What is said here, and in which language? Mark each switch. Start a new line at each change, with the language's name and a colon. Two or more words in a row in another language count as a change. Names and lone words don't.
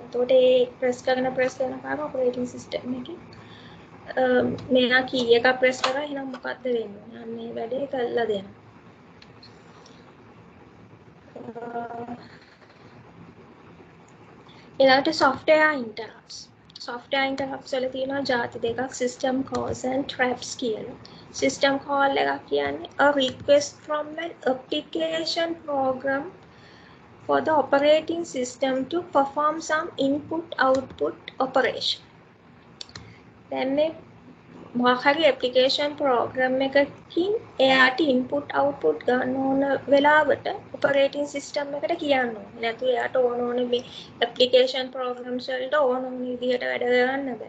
Sinhala: එතකොට ඒ ප්‍රෙස් කරන පාර
English: operating system
Sinhala: එකේ මෙයා කී එකක් ප්‍රෙස් කරා එහෙනම් මොකද්ද වෙන්නේ? අන්න මේ වැඩේ කරලා දෙනවා. ඊළඟට
English: software interrupts. software interrupts
Sinhala: වල තියෙනවා ಜಾති දෙකක්
English: system calls and traps
Sinhala: කියලා.
English: system call
Sinhala: එක කියන්නේ
English: a request from an application program for the operating system to perform some input output operation.
Sinhala: දැන් මේ මොකක් හරි
English: application program
Sinhala: එකකින් එයාට
English: input output
Sinhala: ගන්න ඕන වෙලාවට
English: operating system
Sinhala: එකට කියන්න ඕනේ. නැතු එයාට ඕන මේ
English: application programs
Sinhala: වලට ඕන විදිහට වැඩ කරන්න බෑ.